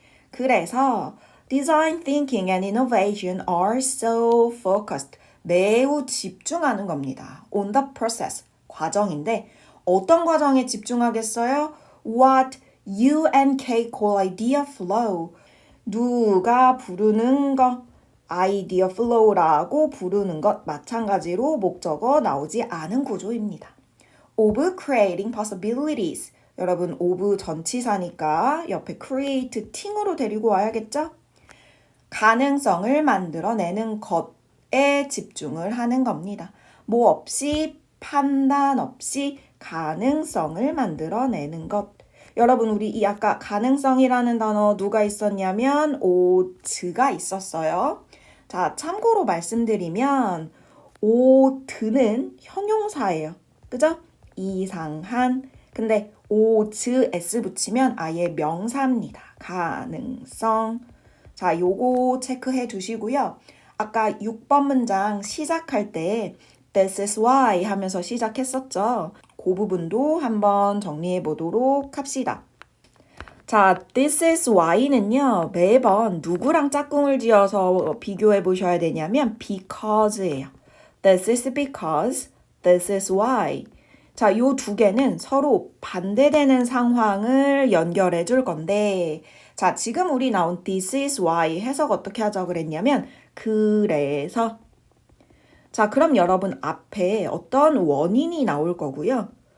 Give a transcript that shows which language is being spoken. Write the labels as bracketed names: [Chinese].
[Korean] 그래서 [English] Design thinking and innovation are so focused. [Korean] 매우 집중하는 겁니다. [English] On the process. [Korean] 과정인데 어떤 과정에 집중하겠어요? [English] What you and K call idea flow. [Korean] 누가 부르는 거 아이디어 flow라고 부르는 것 마찬가지로 목적어 나오지 않은 구조입니다. [English] Of creating possibilities. [Korean] 여러분 of 전치사니까 옆에 creating으로 데리고 와야겠죠? 가능성을 만들어내는 것에 집중을 하는 겁니다. 뭐 없이 판단 없이 가능성을 만들어내는 것. 여러분 우리 이 아까 가능성이라는 단어 누가 있었냐면 오드가 있었어요. 자, 참고로 말씀드리면 오드는 형용사예요. 그죠? 이상한. 근데 오즈 s 붙이면 아예 명사입니다. 가능성. 자, 요거 체크해 두시고요. 아까 6번 문장 시작할 때 This is why 하면서 시작했었죠. 그 부분도 한번 정리해 보도록 합시다. 자, This is why는요. 매번 누구랑 짝꿍을 지어서 비교해 보셔야 되냐면 because예요. [English] This is because, this is why. [Korean] 자, 요 두 개는 서로 반대되는 상황을 연결해 줄 건데 자, 지금 우리 나온 this is why 해석 어떻게 하자고 그랬냐면 그래서 자, 그럼 여러분 앞에 어떤 원인이 나올 거고요.